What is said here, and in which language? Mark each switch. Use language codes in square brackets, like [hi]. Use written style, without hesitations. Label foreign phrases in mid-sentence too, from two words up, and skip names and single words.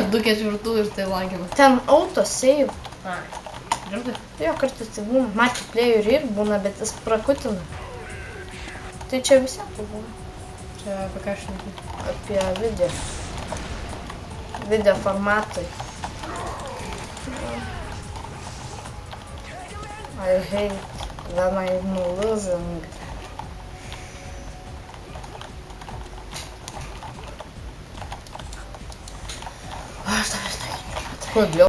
[lt] ir 2/4 ir tai lagina. ten autosave. Ai, girdi? Jo, kartais tai būna. Multiplayer ir būna, bet jis prakutina. Tai čia visiems tai būna. Čia apie ką šneki. Apie video. Video formatai. [en] I hate when I'm losing. [lt] Aš tavęs nekenčiu. Kodėl?